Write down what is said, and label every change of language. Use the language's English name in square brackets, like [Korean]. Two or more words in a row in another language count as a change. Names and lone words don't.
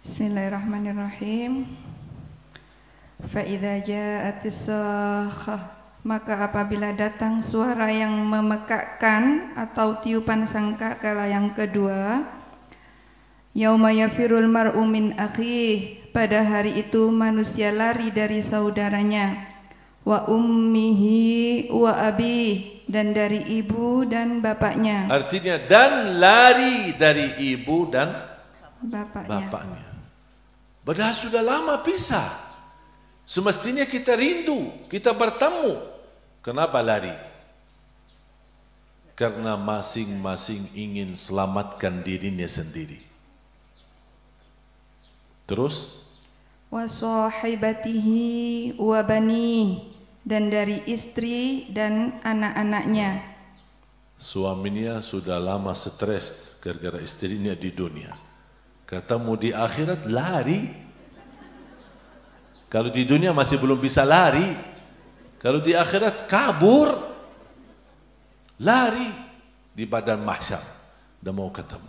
[Indonesian] Bismillahirrahmanirrahim. [Arabic] فإذا جاءت الصاخة, [Indonesian] maka apabila datang suara yang memekakkan atau tiupan sangkakala yang kedua, [Arabic] يوم يفر المرء من أخيه, [Indonesian] pada hari itu manusia lari dari saudaranya, [Arabic] وأمه وأبيه, [Indonesian] dan dari ibu dan bapaknya. Artinya dan lari dari ibu dan bapaknya. Padahal sudah lama pisah. Semestinya kita rindu, kita bertemu. Kenapa lari? Karena masing-masing ingin selamatkan dirinya sendiri. Terus? [Arabic] وصاحبته وبنيه, [Indonesian] dan dari istri dan anak-anaknya. Suaminya sudah lama stres gara-gara istrinya di dunia. Ketemu di akhirat lari. Kalau di dunia masih belum bisa lari, kalau di akhirat kabur, lari di badan mahsyar, dan mau ketemu.